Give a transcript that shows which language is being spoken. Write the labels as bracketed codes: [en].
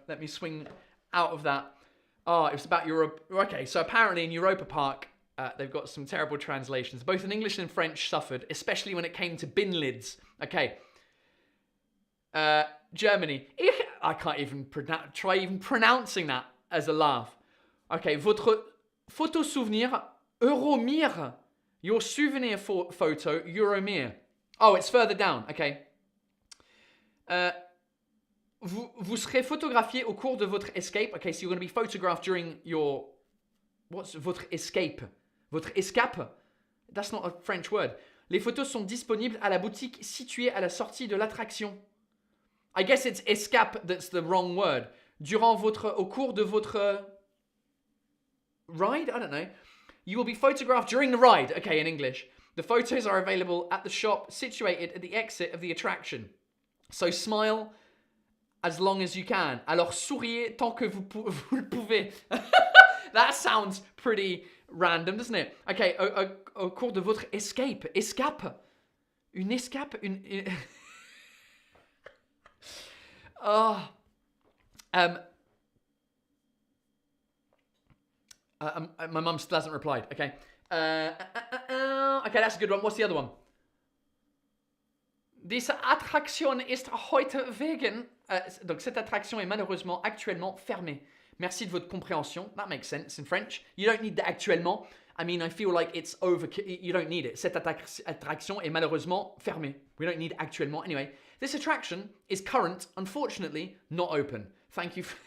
[en] Let me swing out of that. Oh, it was about Europe. Okay, so apparently in Europa Park, they've got some terrible translations. Both in English and French suffered, especially when it came to bin lids. Okay. Germany. I can't even try even pronouncing that as a laugh. [fr] Okay, votre photo souvenir Euromir. [en] Your souvenir photo Euromir. Oh, it's further down. Okay. [fr] Vous serez photographié au cours de votre escape. [en] Okay, so you're going to be photographed during your... What's [fr] votre escape? Votre escape? [en] That's not a French word. [fr] Les photos sont disponibles à la boutique située à la sortie de l'attraction. [en] I guess it's escape that's the wrong word. [fr] Au cours de votre ride? [en] I don't know. You will be photographed during the ride. Okay, in English. The photos are available at the shop situated at the exit of the attraction. So smile as long as you can. [fr] Alors souriez tant que vous le pouvez. [en] That sounds pretty random, doesn't it? [fr] Okay, au cours de votre escape. Escape. Une escape? [en] Oh. My mum still hasn't replied. Okay. Okay, that's a good one. What's the other one? [de] Diese Attraktion ist heute wegen... [fr] donc, cette attraction est malheureusement actuellement fermée. Merci de votre compréhension. [en] That makes sense in French. You don't need the actuellement. I mean, I feel like it's over... You don't need it. [fr] Cette attraction est malheureusement fermée. [en] We don't need actuellement. Anyway, this attraction is current, unfortunately, not open. Thank you.